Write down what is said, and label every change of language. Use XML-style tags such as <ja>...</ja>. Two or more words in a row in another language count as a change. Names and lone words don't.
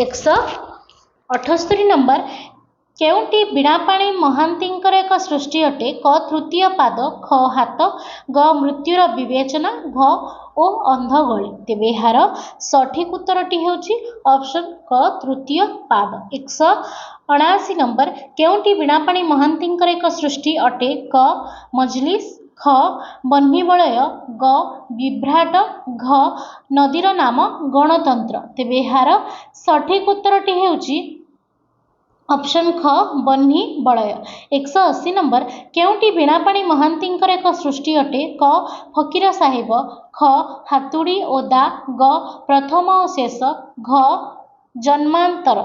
<or>178 ନମ୍ବର କେଉଁଟି ବୀଣାପାଣି ମହାନ୍ତିଙ୍କର ଏକ ସୃଷ୍ଟି ଅଟେ? କ ତୃତୀୟ ପାଦ, ଖ ହାତ, ଗ ମୃତ୍ୟୁର ବିବେଚନା, ଘ ଓ ଅନ୍ଧ ଗଳି। ତେବେ ଏହାର ସଠିକ ଉତ୍ତରଟି ହେଉଛି ଅପ୍ସନ କ ତୃତୀୟ ପାଦ। 179 ନମ୍ବର କେଉଁଟି ବୀଣାପାଣି ମହାନ୍ତିଙ୍କର ଏକ ସୃଷ୍ଟି ଅଟେ? କ ମଜଲିସ, ଖ ବହ୍ନିବଳୟ, ଗ ବିଭ୍ରାଟ, ଘ ନଦୀର ନାମ ଗଣତନ୍ତ୍ର। ତେବେ ଏହାର ସଠିକ ଉତ୍ତରଟି ହେଉଛି ଅପ୍ସନ ଖ ବହ୍ନି ବଳୟ। 180 ନମ୍ବର କେଉଁଟି ବୀଣାପାଣି ମହାନ୍ତିଙ୍କର ଏକ ସୃଷ୍ଟି ଅଟେ? କ ଫକୀର ସାହେବ, ଖ ହାତୁଡ଼ି ଓଦା, ଗ ପ୍ରଥମ ଓ ଶେଷ, ଘ ଜନ୍ମାନ୍ତର।</or>